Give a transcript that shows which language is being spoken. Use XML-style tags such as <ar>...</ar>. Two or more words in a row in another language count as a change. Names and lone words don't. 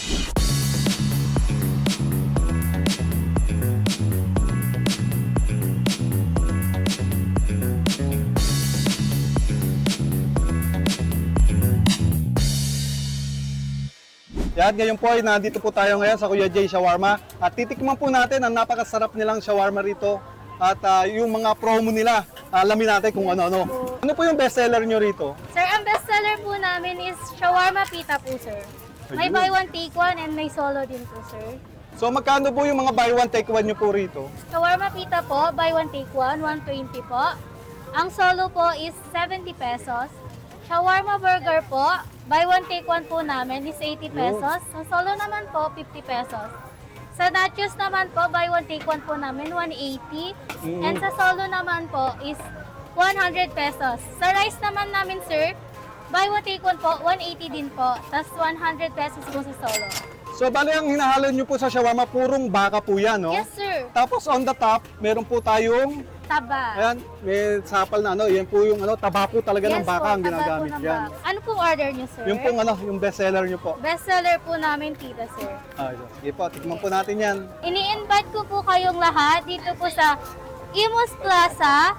<tl>Yan, ngayon po ay nandito po tayo ngayon sa Kuya Jay Shawarma. At titikman po natin ang napakasarap nilang shawarma rito. At yung mga promo nila, alamin natin kung ano-ano. Ano po yung bestseller nyo rito? Sir, ang bestseller po namin is shawarma pita po, sir. May Ayun.</tl> <en>buy one, take one, and</en> <tl>may solo din po, sir. So magkano po yung mga</tl> <en>buy one take one</en> <tl>nyo po rito? Shawarma pita po,</tl> <en>buy one, take one,</en> <tl>120 po. Ang solo po is 70 pesos. Shawarma burger po,</tl> <en>buy one take one</en> <tl>po namin is 80 pesos. Sa solo naman po, 50 pesos. Sa nachos naman po,</tl> <en>buy one take one</en> <tl>po namin, 180. And sa solo naman po is 100 pesos. Sa rice naman namin, sir,</tl> <en>buy one take one</en> <tl>po, 180 din po. Tapos 100 pesos po sa solo. So, bali ang hinahalo nyo po sa shawarma, purong baka po yan, no?</tl> <en>Yes, sir.</en> <tl>Tapos</tl> <en>on the top,</en> <tl>meron po tayong, Taba. ayan, may sapal na ano, yan po yung ano, tabako talaga ng baka ang taba po ginagamit ng yan. baka. Ano pong order niyo, sir? Yung pong ano, yung</tl> <en>best seller</en> <tl>nyo po.</tl> <en>Best seller</en> <tl>po namin, tita, sir. Sige po, tikman po natin yan. Ini-invite ko po kayong lahat dito po sa Imus Plaza.</tl>